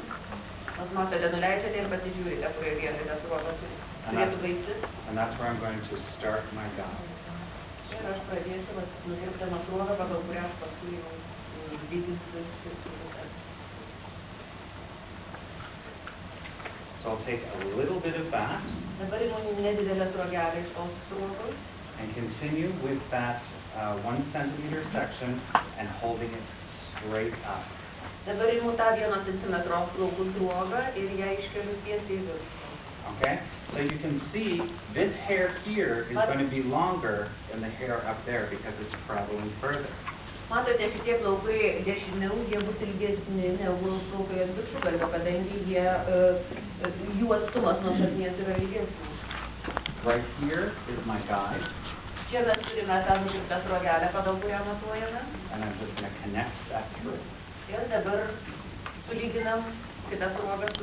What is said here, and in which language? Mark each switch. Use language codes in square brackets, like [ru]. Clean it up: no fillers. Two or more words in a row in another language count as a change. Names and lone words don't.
[lt] Jūs matote, nuleidžiate ir pasižiūrite, kurioje vietoje tas ruogas turėtų baigtis. [en] And that's where I'm going to start my guide. [lt] Ir aš pradėsiu nukirpdamas ruogą, pagal kurią aš paskui jau didinsiu skirtingus. [en] So I'll take a little bit of that [lt] Dabar imu nedidelę ruogelę iš tos ruogos [en] and continue with that 1 centimeter section and holding it straight up. [lt] Dabar imu tą 1 centimetro plaukų ruogą ir ją iškeliu tiesiai į viršų. [en] Okay? So you can see this hair here is going to be longer than the hair up there because it's traveling further. [lt] Matote, šitie plaukai dešiniau, jie bus ilgesni negu plaukai ant viršugalvio, kadangi jų atstumas nuo šaknies yra ilgesnis. [en] Right here is my guide, [lt] Čia mes turime tą nukirptą ruogelę, pagal kurią matuojame. [en] and I'm just going to connect that through. [lt] Ir dabar sulyginam kitas ruogas su